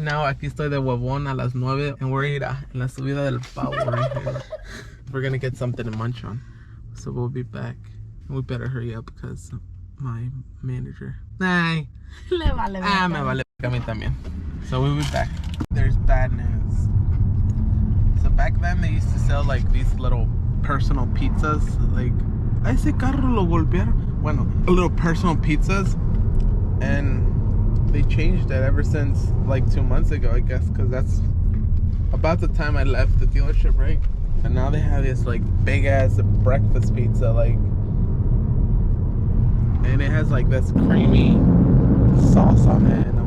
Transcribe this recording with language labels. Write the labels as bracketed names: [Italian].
[Spanish] Now aquí estoy de huevón a las 9 [English] and we're [Spanish] en la subida del pavo [English] right here. We're gonna get something to munch on. So we'll be back. We better hurry up because my manager. Ay. [Spanish] Le vale. Me vale a mí también. [English] So we'll be back. There's bad news. So back then they used to sell like these little personal pizzas. [Spanish] Like, a ese carro lo golpearon. [English] Bueno, little personal pizzas. And they changed it ever since like 2 months ago, I guess, because that's about the time I left the dealership, right? And now they have this like big ass breakfast pizza, like, and it has like this creamy sauce on it, and I'm